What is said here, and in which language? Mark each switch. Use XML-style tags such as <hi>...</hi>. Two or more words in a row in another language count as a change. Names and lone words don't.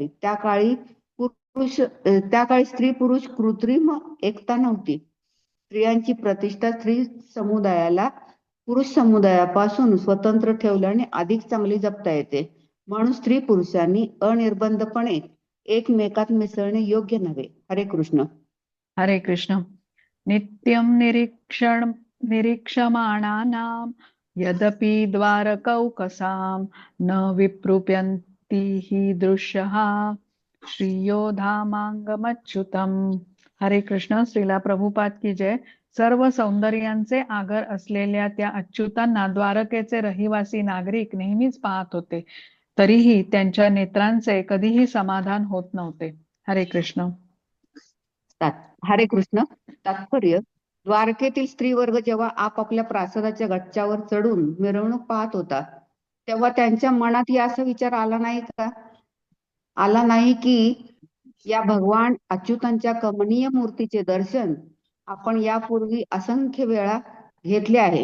<mr>त्या काळी स्त्री पुरुष कृत्रिम एकता नव्हती. स्त्रियांची प्रतिष्ठा स्त्री समुदायाला पुरुष समुदायापासून स्वतंत्र ठेवल्याने अधिक चांगली जपता येते. म्हणून स्त्री पुरुषांनी अनिर्बंधपणे एकमेकात मिसळणे योग्य नव्हे. हरे कृष्ण. हरे कृष्ण.</mr> <sa>नित्यं निरीक्षमाणानां यदपि द्वारकौकसां न विप्रुप्यन्ति हि दृश्यः श्रियो धामांगमच्युतम्.</sa> <mr>हरे कृष्ण.</mr> <hi>श्रीला प्रभुपाद की जय.</hi> <mr>सर्व सौंदर्यांचे आगर असलेल्या त्या अच्युतांना द्वारकेचे रहिवासी नागरिक नेहमीच पाहत होते, तरीही त्यांच्या नेत्रांचे कधीही समाधान होत नव्हते. हरे कृष्ण. हरे कृष्ण. तात्पर्य: द्वारकेतील स्त्री वर्ग जेव्हा आपापल्या प्रासादाच्या गच्च्यावर चढून मिरवणूक पाहत होता तेव्हा त्यांच्या मनात असा विचार आला नाही की या भगवान अच्युतांच्या कमनीय मूर्तीचे दर्शन आपण यापूर्वी असंख्य वेळा घेतले आहे.</mr>